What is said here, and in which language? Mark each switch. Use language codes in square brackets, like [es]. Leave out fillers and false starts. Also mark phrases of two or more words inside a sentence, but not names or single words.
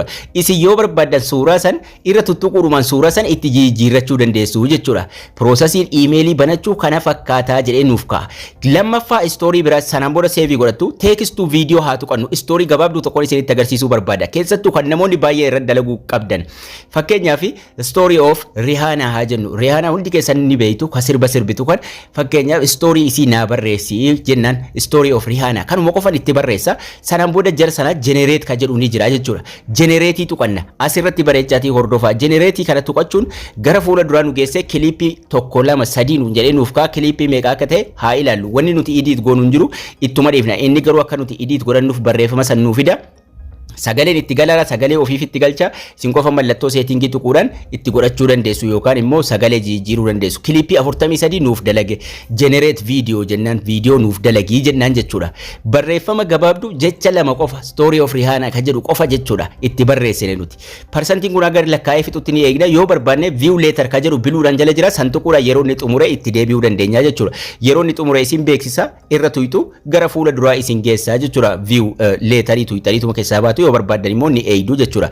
[om] Isin yoo barbaadan suuraa san irra tuttuquudhumaan suuraa san itti jijjiirrachuu dandeessu jechuudha. Piroosesiin iimeelii banachuu kana fakkaataa jedhee nuuf kaa'a. Lammaffaa istoorii biraa sanaan booda seevii godhattu teekstuu viidiyoo haa tuqannu. Istoorii gabaabduu tokkoon isinitti agarsiisuu barbaada. Keessattuu kan namoonni baay'ee irra dalaguu qabdan. Fakkeenyaaf [en] story of Rihanna [om] haa jennu. Rihanna hundi keessan ni beektu ka sirba sirbitu kan fakkeenyaaf story isii naa barreessi jennaan [en] story of Rihanna [om] kanuma qofan itti barreessa. Sanaan booda jara sana generate ka jedhu ni jira jechuudha. Generate tuqanna asirratti bareechaatii hordofaa. Generate kana tuqachuun gara fuula duraa nu geessee kilipii 1 2 3 nu jedhee nuuf kaa kilipii meeqa akka ta'e haa ilaallu. Wanni nuti edit goonu hin jiru ittuma dhiifna. Inni garuu akka nuti edit godhannuuf barreeffama san nuuf fida. Sagaleen itti galara sagalee ofiif itti galcha isin qofa mallattoo seetingii tuquudhaan itti godhachuu dandeessu yookaan immoo sagalee jijjiiruu dandeessu. Kilipii 43 nuuf dalage [en] generate video [om] jennaan video nuuf dalagii jennaan jechuudha. Barreeffama gabaabduu jecha lama qofa [en] story of Rihanna [om] ka jedhu qofa jechuudha itti barreessine nuti. Percentiin kun agar lakkaa'ee fixutti ni eegna yoo barbaanne [en] view later [om] ka jedhu biluudhaan jala jira santuquudha yeroo inni xumure itti deebi'uu dandeenya jechuudha. Yeroo inni xumure isin beeksisa irra tuytu gara fuula duraa isin geessaa jechuudha. [en] View laterii [om] tuytaniituma keessaa baatu yoo barbaadan immoo ni eeydu jechuudha.